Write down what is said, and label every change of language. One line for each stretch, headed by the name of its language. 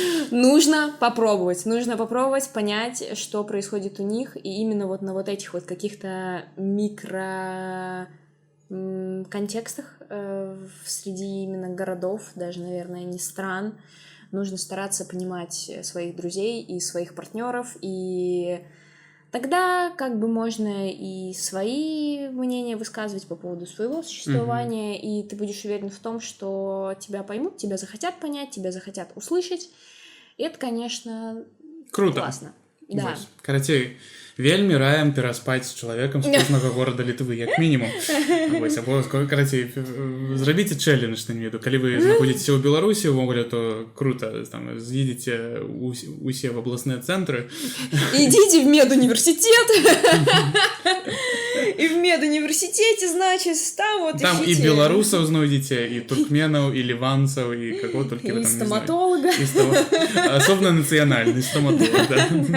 Russian: Нужно попробовать понять, что происходит у них, и именно вот на вот этих вот каких-то микроконтекстах среди именно городов, даже, наверное, не стран, нужно стараться понимать своих друзей и своих партнеров, и тогда как бы можно и свои мнения высказывать по поводу своего существования, и ты будешь уверен в том, что тебя поймут, тебя захотят понять, тебя захотят услышать. И это, конечно, круто. Классно. Да.
Belarusian: Карацей, вельмі раем пераспаць з чалавекам з кожнага горада Літвы, як мінімум. Вось, абовязкова, карацей, зрабіце чэлендж, не веду. Калі вы знаходзіцеся ў Беларусі, увогуле, то круто, там, з'едзеце усе в абласныя цэнтры.
Russian: Идите в медуниверситет. И в медуниверситете, значит, там вот там ищите... и белорусов знойдите, и туркменов, и ливанцев, и кого только вы там стоматолога. Не знаю. Особенно национальный стоматолог, да.